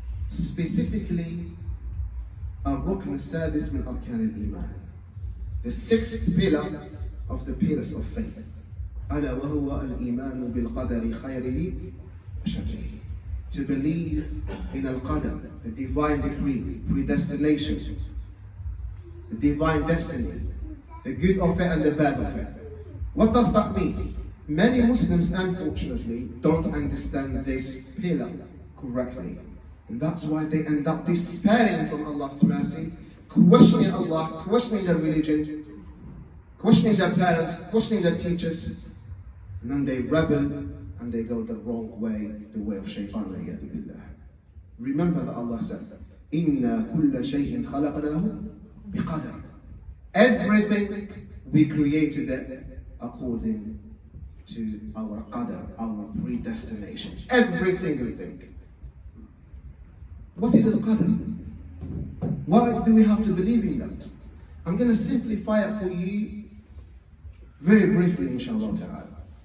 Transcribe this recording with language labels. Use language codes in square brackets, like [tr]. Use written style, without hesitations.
[en] Specifically, [ar] الركن السادس من أركان الإيمان. [en] The sixth pillar of the pillars of faith. [ar] ألا وهو الإيمان بالقدر خيره وشره. [en] To believe in al-Qadar, the divine decree, predestination, the divine destiny, the good of it and the bad of it. What does that mean? Many Muslims, unfortunately, don't understand this pillar correctly. And that's why they end up despairing from Allah's mercy, questioning Allah, questioning their religion, questioning their parents, questioning their teachers, and then they rebel and they go the wrong way, the way of shaitan. Remember that Allah said, [ar] إِنَّا كُلَّ شَيْءٍ خَلَقْنَاهُ بِقَدَرٍ. [en] Everything we created it according to our qadar, our predestination. Every single thing. What is al-Qadar? Why do we have to believe in that? I'm going to simplify it for you very briefly, inshallah ta'ala.